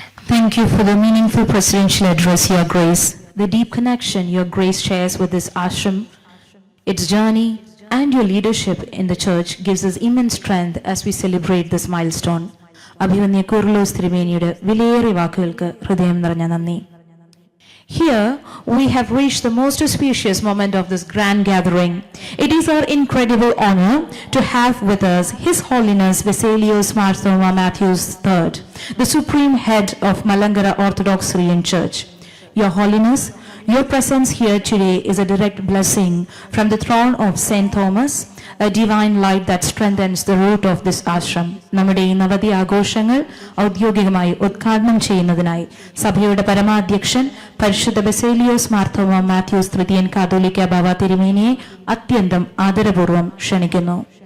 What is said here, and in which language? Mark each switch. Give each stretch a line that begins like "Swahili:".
English: Thank you for the meaningful presidential address, Your Grace. The deep connection Your Grace shares with this ashram, its journey, and your leadership in the church gives us immense strength as we celebrate this milestone.
Malayalam: അഭിവന്യ കൂർലോസ് തിരുമേനിയുടെ വിലയേറിയ വാക്കുകൾക്ക് ഹൃദയം നിറഞ്ഞ നന്ദി.
English: Here we have reached the most auspicious moment of this grand gathering. It is our incredible honor to have with us His Holiness Vesalios Marthoma Matthews III, the Supreme Head of Malankara Orthodox Syrian Church. Your Holiness, your presence here today is a direct blessing from the throne of Saint Thomas, a divine light that strengthens the root of this ashram.
Malayalam: നമ്മുടെ ഈ നവതി ആഘോഷങ്ങൾ ഔദ്യോഗികമായി ഉദ്ഘാടനം ചെയ്യുന്നതിനായി സഭയുടെ പരമാധ്യക്ഷൻ പരിശുദ്ധ ബസേലിയോസ് മാർത്തോമ മാത്യൂസ് തൃതീയൻ കാതോലിക്ക ബാവ തിരുമേനിയെ അത്യന്തം ആദരപൂർവ്വം ക്ഷണിക്കുന്നു.